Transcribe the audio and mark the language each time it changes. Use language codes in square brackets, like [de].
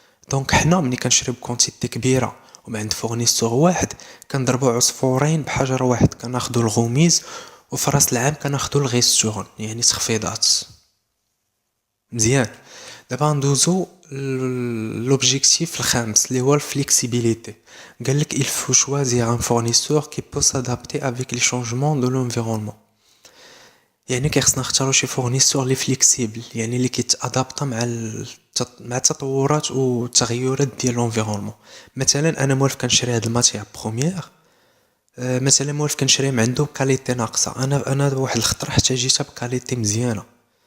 [ar] دونك حنا ملي كنشريو بكونتيتي كبيره ومن عند فورنيسور واحد كنضربوا عصفورين بحجر واحد، كناخذوا الغوميز وفي راس العام كناخذوا الغيستورن، يعني تخفيضات مزيان. دابا ندوزو لوبجيكتيف الخامس اللي هو الفليكسيبيليتي. قال لك [fr] il faut choisir un fournisseur qui peut s'adapter avec les changements de l'environnement. [ar] يعني كيخصنا نختاروا شي فورنيسور اللي فليكسيبل، يعني اللي كيتادابطا مع التطورات والتغيرات ديال لونفيرونمون. مثلا انا موالف كنشري هاد الماتيير بروميير، مثلا موالف كنشري من عنده كاليتي ناقصه، انا واحد الخطره حتى جيتها بكاليتي مزيانه.